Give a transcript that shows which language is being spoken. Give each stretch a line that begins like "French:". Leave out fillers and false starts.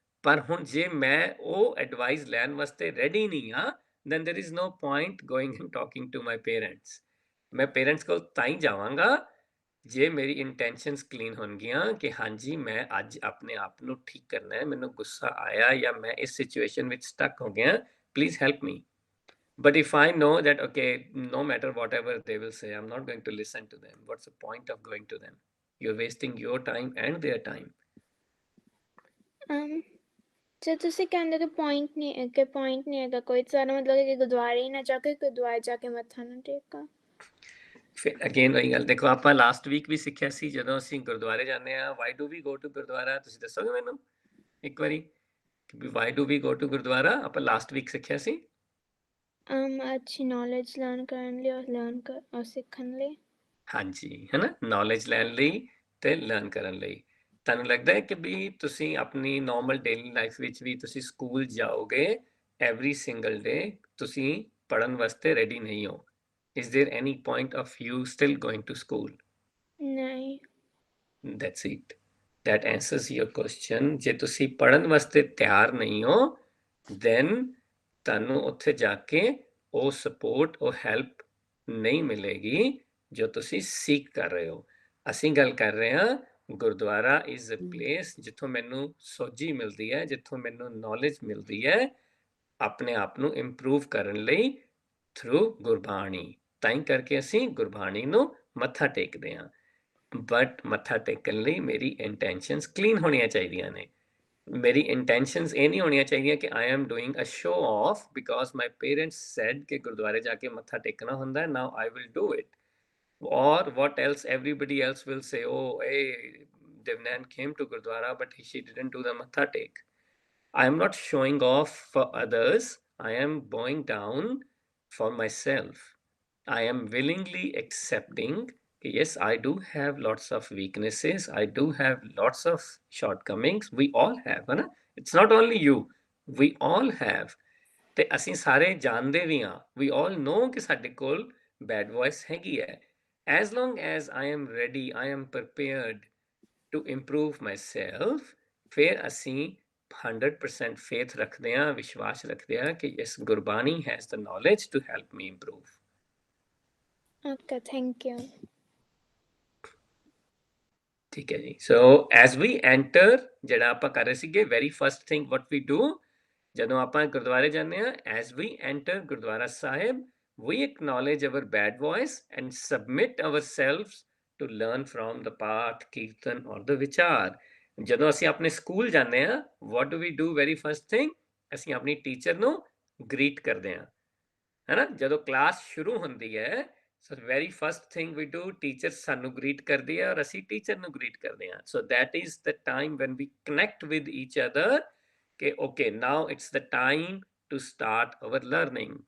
Punjabi: ਪਰ ਹੁਣ ਜੇ ਮੈਂ ਉਹ ਐਡਵਾਈਸ ਲੈਣ ਵਾਸਤੇ ਰੈਡੀ ਨਹੀਂ ਹਾਂ,
English: then there is no point going and talking to my parents.
Punjabi: ਮੈਂ ਪੇਰੈਂਟਸ ਕੋਲ ਤਾਂ ਹੀ ਜਾਵਾਂਗਾ ਜੇ ਮੇਰੀ ਇੰਟੈਂਸ਼ਨਸ ਕਲੀਨ ਹੋਣਗੀਆਂ ਕਿ ਹਾਂਜੀ ਮੈਂ ਅੱਜ ਆਪਣੇ ਆਪ ਨੂੰ ਠੀਕ ਕਰਨਾ ਹੈ, ਮੈਨੂੰ ਗੁੱਸਾ ਆਇਆ ਜਾਂ ਮੈਂ ਇਸ ਸਿਚੁਏਸ਼ਨ ਵਿੱਚ ਸਟਕ ਹੋ ਗਿਆ,
English: Please help me. But if I know that, okay, no matter whatever they will say, I'm not going to listen to them, what's the point of going to them? You're wasting your time and their time.
Punjabi: ਜੇ ਤੁਸੀਂ ਕਹਿੰਦੇ ਕਿ point ਨਹੀਂ ਹੈਗਾ ਕੋਈ, ਸਾਰਾ ਮਤਲਬ ਕਿ ਗੁਰਦੁਆਰੇ ਹੀ ਨਾ ਜਾ ਕੇ ਗੁਰਦੁਆਰੇ ਜਾ ਕੇ ਮੱਥਾ ਨਾ ਟੇਕਾਂ। ਫਿਰ ਅਗੇਨ ਉਹੀ ਗੱਲ ਦੇਖੋ, ਆਪਾਂ ਲਾਸਟ ਵੀਕ ਵੀ ਸਿੱਖਿਆ ਸੀ, ਜਦੋਂ ਅਸੀਂ ਗੁਰਦੁਆਰੇ ਜਾਂਦੇ ਹਾਂ,
English: Why do we go to gurdwara?
Punjabi: ਤੁਸੀਂ ਦੱਸੋਗੇ ਮੈਨੂੰ ਇੱਕ ਵਾਰੀ ਕਿ
English: Why do we go to gurdwara?
Punjabi: ਆਪਾਂ ਲਾਸਟ ਵੀਕ ਸਿੱਖਿਆ ਸੀ। ਅੱਛੀ ਨੌਲੇਜ ਲਰਨ ਕਰਨ ਲਈ ਔਰ ਸਿੱਖਣ ਲਈ। ਹਾਂਜੀ, ਹੈ ਨਾ, ਨੌਲੇਜ ਲੈਣ ਲਈ ਤੇ ਲਰਨ ਕਰਨ ਲਈ। ਤੁਹਾਨੂੰ ਲੱਗਦਾ ਹੈ ਕਿ ਵੀ ਤੁਸੀਂ ਆਪਣੀ ਨਾਰਮਲ ਡੇਲੀ ਲਾਈਫ ਵਿੱਚ ਵੀ ਤੁਸੀਂ ਸਕੂਲ ਜਾਓਗੇ ਐਵਰੀ ਸਿੰਗਲ ਡੇ, ਤੁਸੀਂ ਪੜ੍ਹਨ ਵਾਸਤੇ ਰੈਡੀ ਨਹੀਂ ਹੋ?
English: Is there any point of you still going to school?
Punjabi: ਨਹੀਂ।
English: That's it. That answers your question.
Punjabi: ਜੇ ਤੁਸੀਂ ਪੜ੍ਹਨ ਵਾਸਤੇ ਤਿਆਰ ਨਹੀਂ ਹੋ,
English: then
Punjabi: ਤੁਹਾਨੂੰ ਉੱਥੇ ਜਾ ਕੇ ਉਹ ਸਪੋਰਟ, ਉਹ ਹੈਲਪ ਨਹੀਂ ਮਿਲੇਗੀ ਜੋ ਤੁਸੀਂ ਸੀਕ ਕਰ ਰਹੇ ਹੋ। ਅਸੀਂ ਗੱਲ ਕਰ ਰਹੇ ਹਾਂ
English: gurdwara is a place
Punjabi: ਜਿੱਥੋਂ ਮੈਨੂੰ ਸੋਝੀ ਮਿਲਦੀ ਹੈ, ਜਿੱਥੋਂ ਮੈਨੂੰ ਨੌਲੇਜ ਮਿਲਦੀ ਹੈ ਆਪਣੇ ਆਪ ਨੂੰ ਇੰਪਰੂਵ ਕਰਨ ਲਈ ਥਰੂ ਗੁਰਬਾਣੀ। ਤਾਂ ਹੀ ਕਰਕੇ ਅਸੀਂ ਗੁਰਬਾਣੀ ਨੂੰ ਮੱਥਾ ਟੇਕਦੇ ਹਾਂ। ਬਟ ਮੱਥਾ ਟੇਕਣ ਲਈ ਮੇਰੀ ਇੰਟੈਂਸ਼ਨਸ ਕਲੀਨ ਹੋਣੀਆਂ ਚਾਹੀਦੀਆਂ ਨੇ। ਮੇਰੀ ਇੰਟੈਂਸ਼ਨਸ ਇਹ ਨਹੀਂ ਹੋਣੀਆਂ ਚਾਹੀਦੀਆਂ ਕਿ
English: I am doing a show off because my parents said
Punjabi: ਕਿ ਗੁਰਦੁਆਰੇ ਜਾ ਕੇ ਮੱਥਾ ਟੇਕਣਾ ਹੁੰਦਾ ਹੈ,
English: Now I will do it. Or what else? Everybody else will say, oh, hey, Devnan came to Gurdwara, but she didn't do the matha take. I am not showing off for others. I am bowing down for myself. I am willingly accepting, yes, I do have lots of weaknesses. I do have lots of shortcomings. We all have, right? It's not only you. We all have.
Punjabi: ਤੇ ਅਸੀਂ ਸਾਰੇ ਜਾਣਦੇ ਵੀ ਹਾਂ,
English: we all know
Punjabi: ਕਿ ਸਾਡੇ ਕੋਲ bad voice ਹੈਗੀ ਹੈ।
English: As long as I am ready, I am prepared to improve myself,
Punjabi: ਫਿਰ ਅਸੀਂ 100% faith ਰੱਖਦੇ ਹਾਂ,
English: ਵਿਸ਼ਵਾਸ ਰੱਖਦੇ ਹਾਂ ਕਿ yes, Gurbani has the knowledge to help me improve. Okay, thank you.
Punjabi: ਠੀਕ ਹੈ ਜੀ।
English: so as we enter,
Punjabi: ਜਿਹੜਾ ਆਪਾਂ ਕਰ ਰਹੇ ਸੀਗੇ,
English: very first thing what we do,
Punjabi: ਜਦੋਂ ਆਪਾਂ ਗੁਰਦੁਆਰੇ ਜਾਂਦੇ ਹਾਂ,
English: As we enter gurdwara sahib, we acknowledge our bad voice and submit ourselves to learn from the path, kirtan or the vichar.
Punjabi: ਜਦੋਂ ਅਸੀਂ ਆਪਣੇ ਸਕੂਲ ਜਾਂਦੇ ਹਾਂ,
English: what do we do very first thing?
Punjabi: ਅਸੀਂ ਆਪਣੀ ਟੀਚਰ ਨੂੰ ਗ੍ਰੀਟ ਕਰਦੇ ਹਾਂ, ਹੈ ਨਾ। ਜਦੋਂ ਕਲਾਸ ਸ਼ੁਰੂ ਹੁੰਦੀ ਹੈ,
English: so very first thing we do,
Punjabi: teacher ਸਾਨੂੰ ਗ੍ਰੀਟ ਕਰਦੀ ਹੈ ਔਰ ਅਸੀਂ ਟੀਚਰ ਨੂੰ ਗ੍ਰੀਟ ਕਰਦੇ ਹਾਂ।
English: So that is the time when we connect with each other, ਕਿ okay now it's the time to start our learning.